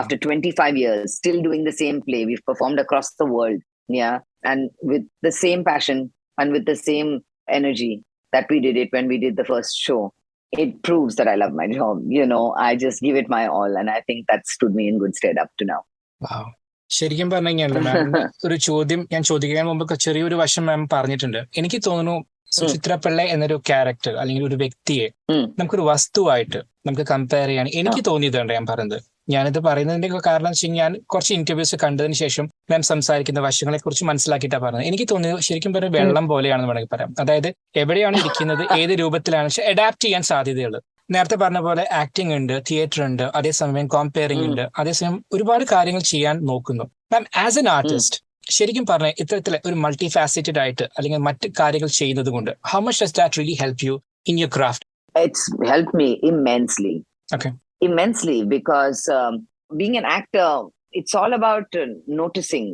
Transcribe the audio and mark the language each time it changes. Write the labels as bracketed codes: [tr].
[en] After 25 years, still doing the same play. We've performed across the world. Yeah. And with the same passion and with the same energy that we did it when we did the first show. It proves that I love my job. I just give it my all. And I think that stood me in good stead up to now. Wow. [ml] ശരിക്കും പറഞ്ഞു കഴിഞ്ഞാൽ മാം ഒരു ചോദ്യം ഞാൻ ചോദിക്കാൻ മുമ്പ് ചെറിയൊരു വശം മാം പറഞ്ഞിട്ടുണ്ട്. എനിക്ക് തോന്നുന്നു സുചിത്ര പിള്ളൈ എന്നൊരു ക്യാരക്ടർ അല്ലെങ്കിൽ ഒരു വ്യക്തിയെ നമുക്കൊരു വസ്തുവായിട്ട് നമുക്ക് കമ്പയർ ചെയ്യാൻ എനിക്ക് തോന്നിയതുണ്ട്. ഞാൻ പറയുന്നത് ഞാനിത് പറയുന്നതിന്റെ കാരണം വെച്ച് ഞാൻ കുറച്ച് ഇന്റർവ്യൂസ് കണ്ടതിന് ശേഷം മാം സംസാരിക്കുന്ന വശങ്ങളെ കുറിച്ച് മനസ്സിലാക്കിയിട്ടാണ് പറഞ്ഞത്. എനിക്ക് തോന്നിയത് ശരിക്കും പറഞ്ഞ വെള്ളം പോലെയാണെന്ന് വേണമെങ്കിൽ പറയാം. അതായത് എവിടെയാണ് ഇരിക്കുന്നത്, ഏത് രൂപത്തിലാണ് അഡാപ്റ്റ് ചെയ്യാൻ സാധ്യതയുള്ളത്. നേരത്തെ പറഞ്ഞ പോലെ ആക്ടിംഗ് ഉണ്ട്, തിയേറ്റർ ഉണ്ട്, അതേസമയം കോമ്പയറിംഗ് ഉണ്ട്, അതേസമയം ഒരുപാട് കാര്യങ്ങൾ ചെയ്യാൻ നോക്കുന്നു. [en] ma'am as an artist [ml] ശരിക്കും പറഞ്ഞ ഇത്തരത്തിലെ ഒരു മൾട്ടി ഫാസറ്റഡ് ആയിട്ട് അല്ലെങ്കിൽ മറ്റ് കാര്യങ്ങൾ ചെയ്യുന്നത് കൊണ്ട് [en] How much does that really help you in your craft? It's helped me immensely. Okay. Immensely, because being an actor, it's all about noticing.